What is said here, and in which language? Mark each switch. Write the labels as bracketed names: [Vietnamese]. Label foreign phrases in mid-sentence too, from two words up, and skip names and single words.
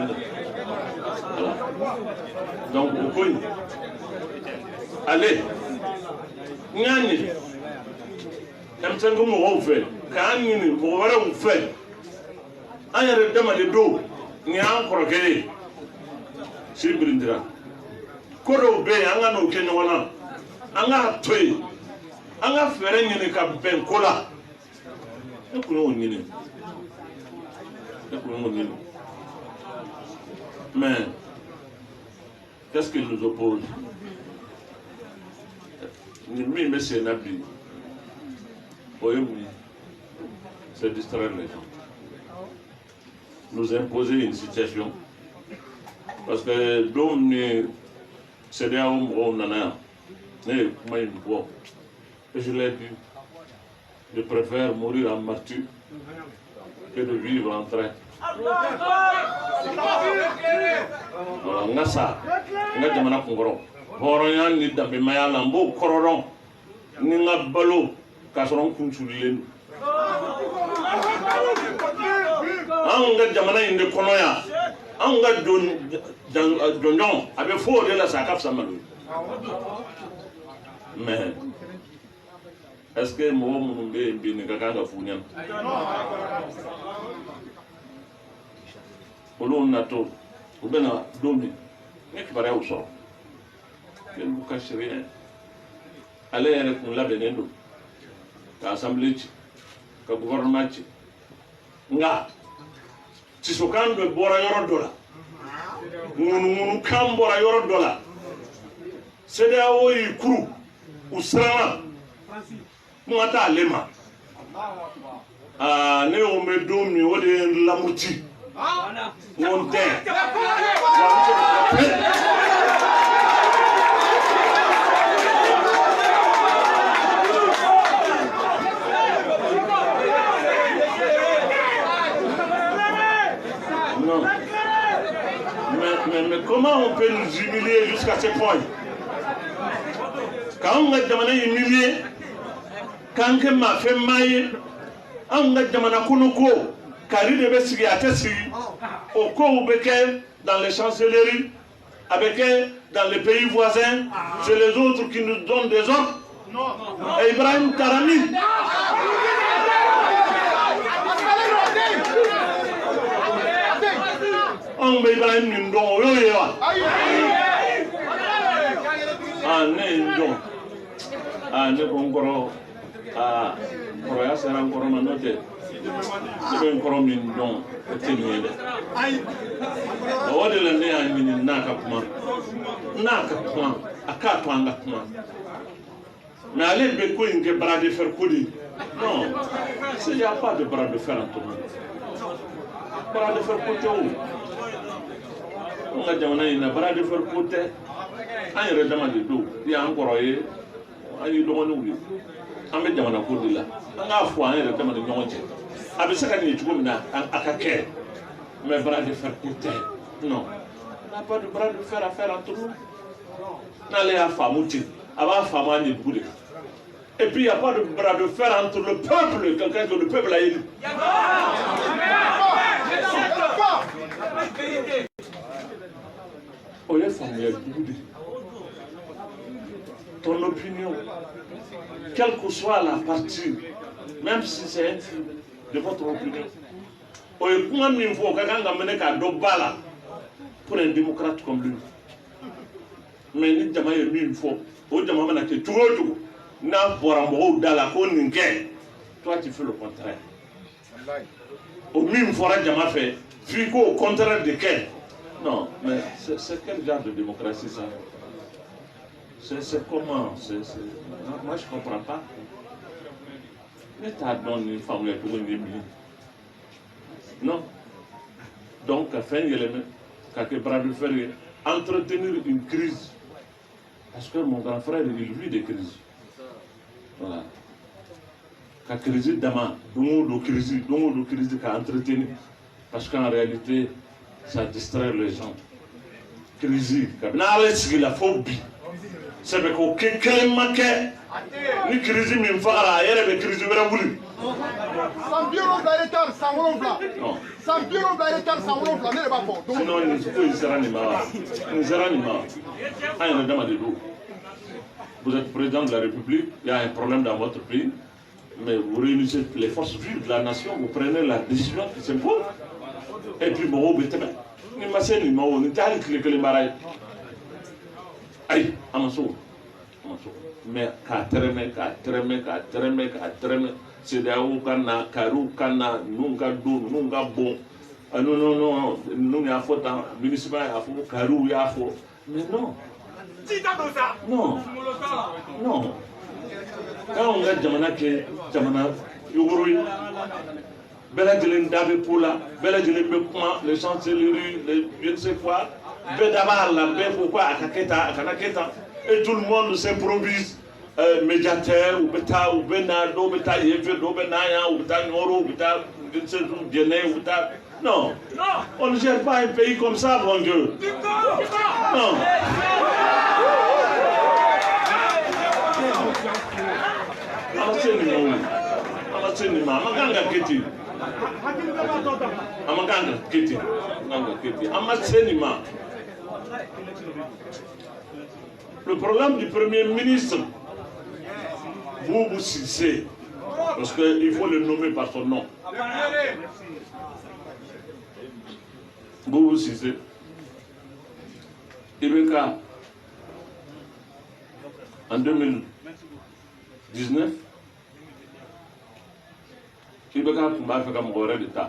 [Bambara] de [French] voilà donc [Bambara] o ko in ale n y'a ɲini denmisɛnnin mɔgɔw fɛ k'an ɲini mɔgɔ wɛrɛw fɛ an yɛrɛ dama de don ni an kɔrɔkɛ si birindira ko dɔw bɛ yen an ka n'o kɛ ɲɔgɔn na an k'a to yen an ka fɛɛrɛ ɲini ka bɛn ko la ne kun y'o ɲini [French] mais qu'est-ce qui nous oppose [Bambara] ni min bɛ sen na bi o ye mun ye [French] c'est distraire les gens nous imposer une situation parce que dom [Bambara] ni CEDEAO mɔgɔw nana ne ye kuma in fɔ [French] et je l'ai dit je préfère mourir en martyr que de vivre en traître [Bambara] voilà n ka sa n ka jamana kunkɔrɔ hɔrɔnya ni danbemaya la n b'o kɔrɔ dɔn ni n ka balo k'a sɔrɔ n kun culilen don an ka jamana in de kɔnɔ yan an ka jɔnjɔn a bɛ fɔ o de la sa a ka fisa malo ye [French] mais est-ce que [Bambara] mɔgɔ minnu bɛ yen bi nin ka kan ka f'u ɲɛna olu natɔ u bɛna don min ni kibaruyaw sɔrɔ k'olu ka sariya ale yɛrɛ kun labɛnnen don ka assemblée ci ka gouvernement ci nka tisokan dɔ bɔra yɔrɔ dɔ la ŋunuŋunukan bɔra yɔrɔ dɔ la CEDEAO y'i kuru u siranna kuma t'ale ma ne y'o mɛn don min o de ye n lamuti n ko n tɛ [French] non mais comment on peut nous humilier jusqu'à ce point quand on a demandé humilier quand on m'a fait mailler on a demandé qu'on [Bambara] ko kari de bɛ sigi a tɛ sigi o kow bɛ kɛ [French] dans les chancelleries [Bambara] a bɛ kɛ [French] dans les pays voisins c'est les autres qui nous donnent des ordres et Ibrahim Tarami on [Bambara] bɛ Ibrahim nin dɔn o y'o ye wa ne ye n dɔn ne ko n kɔrɔ kɔrɔya sera n kɔrɔ ma n'o tɛ ne bɛ n kɔrɔ min dɔn o tɛ nin ye dɛ o de la ne y'a ɲini n'a ka kuma a k'a to an ka kuma [French] mais [Bambara] ale bɛ ko in kɛ [French] bras de fer [Bambara] ko de [French] non il n'y a pas de bras de fer en tout monde bras de fer [Bambara] ko tɛ o an ka jamana in na [French] bras de fer [Bambara] ko tɛ an yɛrɛ dama de don y'an kɔrɔ ye an ye dɔgɔninw ye an bɛ jamana ko de la an k'a fɔ an yɛrɛ dama ni ɲɔgɔn cɛ a bɛ se ka ɲɛ cogo min na a ka kɛ [French] mais bras de fer [Bambara] ko tɛ [French] non on n'a pas de bras de fer à faire entre nous [Bambara] n'ale y'a faamu ten a b'a faamu an de dugu de kan [French] et puis il n'y a pas de bras de fer entre le peuple quelqu'un que le peuple a élu [Bambara] o ye faamuya dugu de [French] ton opinion quelle que soit la partie même si c'est infime de votre opinion [Bambara] o ye kuma min fɔ o ka kan ka minɛ k'a dɔn ba la [French] pour un démocrate comme lui mais [Bambara] ni jama ye min fɔ o jama mana kɛ cogo o cogo n'a bɔra mɔgɔw da la ko nin kɛ [French] toi tu fais le contraire [Bambara] o min fɔra jama fɛ f'i k'o contraire de kɛ [French] non mais c'est quel genre de démocratie ça c'est comment moi je comprends pas [Bambara] ne t'a dɔn nin faamuya cogo in ye min ye [French] non donc [Bambara] ka fɛn yɛlɛmɛ ka kɛ bras [French] de fer [Bambara] ye [French] entretenir une crise parce que mon grand frère il vit des crises voilà [Bambara] ka crise dama don o don crise ka entretenir [French] parce qu'en réalité ça distrait les gens [Bambara] crise kabini ala sigi la fo bi sɛbɛ ko kelen ma kɛ ni crise min fagara a yɛrɛ bɛ crise wɛrɛ wuli san 70 hectares san 7 san 70 hectares san 7 ne de b'a fɔ sinon nin ko in sera nin ma wa nin sera nin ma an yɛrɛ dama de don [French] vous êtes président de la République il y a un problème dans votre pays mais vous réunissez les forces vives de la nation vous prenez la décision qui s'impose et puis [Bambara] mɔgɔw bɛ tɛmɛ ni ma se nin ma o nin tɛ hali tile kelen baara ye ayi a ma so mais k'a tɛrɛmɛ CEDEAO ka na kariw ka na ninnu ka don ninnu ka bon non ninnu y'a fɔ tan municipal y'a fɔ kariw y'a fɔ mais non k'anw ka jamana kɛ jamana yogoro ye bɛɛ lajɛlen da bɛ ko la bɛɛ lajɛlen bɛ kuma [French] les chancelleries les je ne sais quoi [Bambara] bɛɛ da b'a la bɛɛ ko ko a ka kɛ tan a kana kɛ tan [French] et tout le monde s'improvise médiateur [Bambara] u bɛ taa u bɛ na dɔw bɛ taa yen fɛ dɔw bɛ na yan u bɛ taa Nioro u bɛ taa [French] je ne sais où [Bambara] Diɛnɛ u bɛ taa [French] non on ne gère pas un pays comme ça mon Dieu non [Bambara] ala se nin ma o ala se nin ma a ma kan ka kɛ ten a ma kan ka kɛ ten a ma se nin ma [French] le programme du premier ministre Boubou Cissé, parce qu'il faut le nommer par son nom. Boubou Cissé, Ibeka, en 2019, Ibeka m'a fait comme Boré d'État.